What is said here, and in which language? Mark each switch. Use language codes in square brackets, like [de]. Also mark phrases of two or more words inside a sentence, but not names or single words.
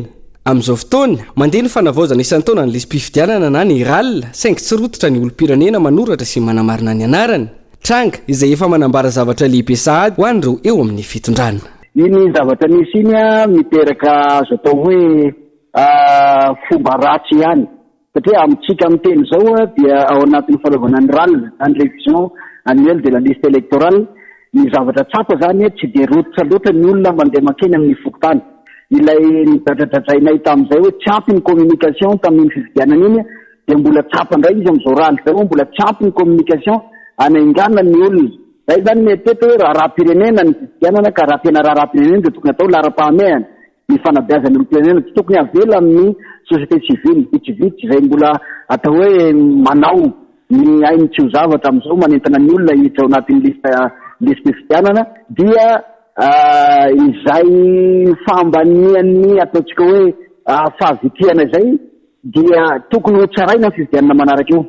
[mg] Amin'izao fotoana mandeha ny fanavaozana isan-taona ny lisy-pifidianana na ny RAL saingy tsy rototra ny olom-pirenena manoratra sy manamarina ny anarany. Tranga izay efa manambara zavatra lehibe sahady ho an'ireo eo amin'ny fitondrana. Iny zavatra nisy iny miteraka azo atao hoe fomba ratsy ihany satria amintsika amin'ny teny zao dia ao anatin'ny fanaovana ny RAL ny [fr] révision annuelle de la liste électorale [mg] ny zavatra tsapa zany tsy de rototra loatra ny olona mandeha makeny amin'ny fokotany. Ilay nidradradradrainay tamin'izay hoe tsy ampy ny communication tamin'ny fifidianana iny dia mbola tsapa indray izy amin'izao RAL zao mbola tsy ampy ny communication anaingana ny olona. Zay zany mety hoe raha-pirenena ny fifidianana ka raha-tena raha-pirenena dia tokony atao lara-pahamehana ny fanabeazan'ny olom-pirenena tsy tokony avela amin'ny [fr] société civile [mg] vitsivitsy izay mbola atao hoe manao ny ainy tsy ho zavatra amin'izao manentana ny olona hiditra ao anatin'ny liste fifidianana dia izay fambanian'ny ataontsika hoe fahavitiana izay dia tokony ho tsaraina ny fifidianana manaraka io.